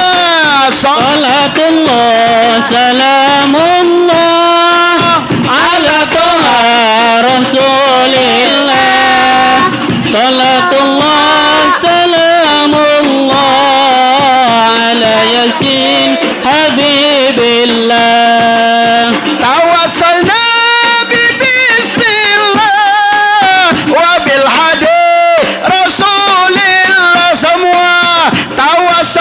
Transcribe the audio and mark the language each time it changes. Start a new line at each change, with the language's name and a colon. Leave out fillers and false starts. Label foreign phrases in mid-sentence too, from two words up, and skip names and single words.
Arabic: صلاة الله سلام الله على طه رسول الله. صلاة الله سلام الله على يس حبيب الله. توسلنا ب بسم الله وبالهادي رسول الله.
Banjar: Semua tawassalna